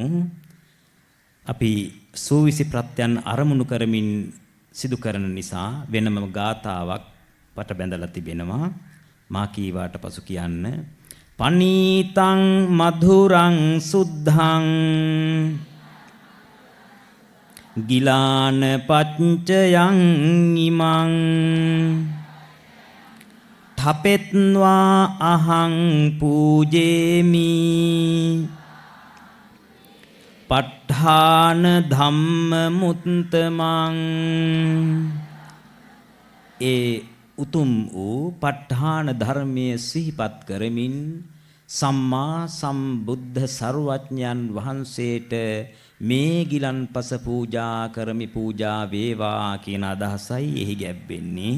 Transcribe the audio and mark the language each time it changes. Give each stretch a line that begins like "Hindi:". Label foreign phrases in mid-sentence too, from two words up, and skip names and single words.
Sinhala: අපි සූවිසි ප්‍රත්‍යයන් අරමුණු කරමින් සිදු කරන නිසා වෙනම ගාතාවක් පට බැඳලා තිබෙනවා. මා කීවාට පසු කියන්න.
Pali: පනීතං මధుරං සුද්ධං ගිලාන පච්චයං ඉමං ඨපෙත්වා අහං පූජේමි ප ဋ ාණ ධම්ම මුත්තමං.
Sinhala: ඒ උතුම් වූ ප ဋ ාණ ධර්මයේ සිහිපත් කරමින් සම්මා සම්බුද්ධ සර්වඥයන් වහන්සේට මේ ගිලන්පස පූජා කරමි පූජා වේවා කියන අදහසයි එහි ගැබ්වෙන්නේ.